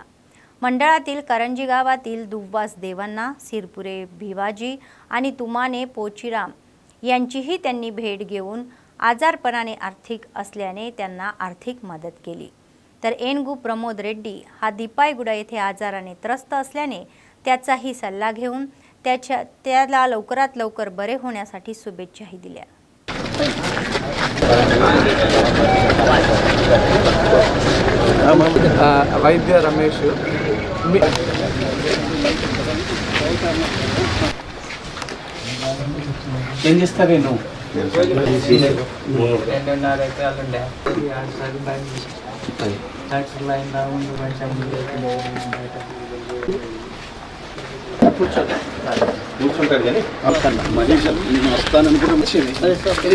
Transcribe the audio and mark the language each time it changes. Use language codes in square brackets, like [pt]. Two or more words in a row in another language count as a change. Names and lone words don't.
[mr] मंडळातील करंजी गावातील दुव्वास देवांना, सिरपुरे भिवाजी आणि तुमाने पोचीराम यांचीही त्यांनी भेट घेऊन आजारपणाने आर्थिक असल्याने त्यांना आर्थिक मदत केली. तर एनगू प्रमोद रेड्डी हा दिपाईगुडा येथे आजाराने त्रस्त असल्याने त्याचाही सल्ला घेऊन त्याला लवकरात लवकर बरे होण्यासाठी शुभेच्छाही दिल्या. [te] వైద్య రమేష్ ఏం చేస్తారు నేను కూర్చుంటారు కానీ నేను వస్తాననుకుంటే